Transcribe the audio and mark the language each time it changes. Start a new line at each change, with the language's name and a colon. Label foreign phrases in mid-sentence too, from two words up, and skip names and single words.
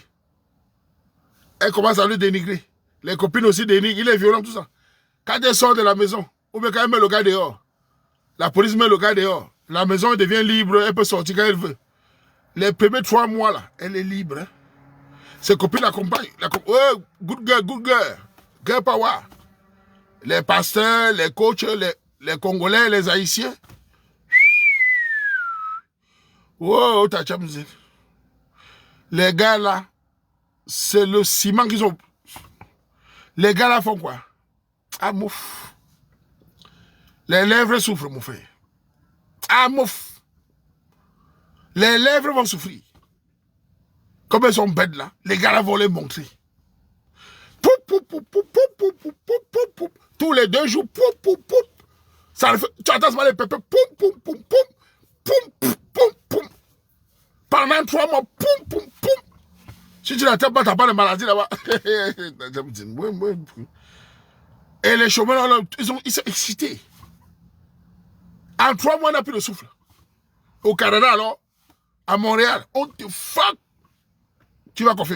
French: Elle commence à le dénigrer. Les copines aussi dénigrent. Il est violent, tout ça. Quand elle sort de la maison, ou bien quand elle met le gars dehors, la police met le gars dehors, la maison devient libre, elle peut sortir quand elle veut. Les premiers 3 mois, là, elle est libre. Hein. Ses copines l'accompagnent.
English: Oh, good girl. Girl power.
French: Les pasteurs, les coachs, les Congolais, les Haïtiens. Oh, t'as champion. Les gars, là, c'est le ciment qu'ils ont. Les gars, là, font quoi? Ah, mouf. Les lèvres souffrent, mon frère. Ah, mouf. Les lèvres vont souffrir. Comme elles sont bêtes, là, les gars, là, vont les montrer. Poup, poup, poup, poup, poup, poup, poup, poup, poup, poup. Tous les 2 jours, poup, poup, poup. Ça le fait, tu entends ce les pépés, poum, poum, poum, poum, poum, poum, poum, poum. Pendant 3 mois, poum, poum, poum. Si tu n'attends pas, tu n'as pas de maladie là-bas. Et les chômeurs, là, ils sont excités. En 3 mois, on n'a plus de souffle. Au Canada, alors, à Montréal, on te fuck. Tu vas confier.